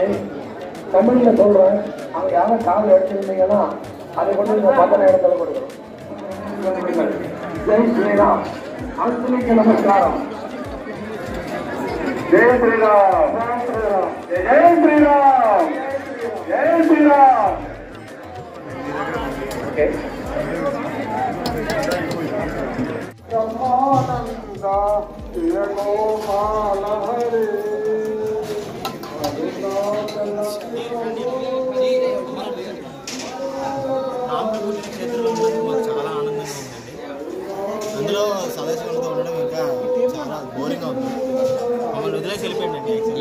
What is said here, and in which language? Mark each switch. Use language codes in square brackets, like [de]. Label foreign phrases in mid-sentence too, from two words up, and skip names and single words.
[ta] தமிழில் சொல்கிறேன், அவங்க யாரும் கார்டு எடுத்துருந்தீங்கன்னா அதை கொண்டு நீங்கள் 10 இடத்துல கொடுக்கணும். [hi] जय श्रीराम. [ta] அத்தனைக்கு நமஸ்காரம். [hi] जय श्री राम. जय श्री राम. जय श्री राम. ब्रह्मानंदा गोपाल हरे [te] చాలా ఆనందంగా ఉందండి. అందులో సదస్సులతో ఉండడం ఇంకా చాలా బోరింగ్గా ఉంది. మమ్మల్ని వదిలేసి వెళ్ళిపోయిందండి.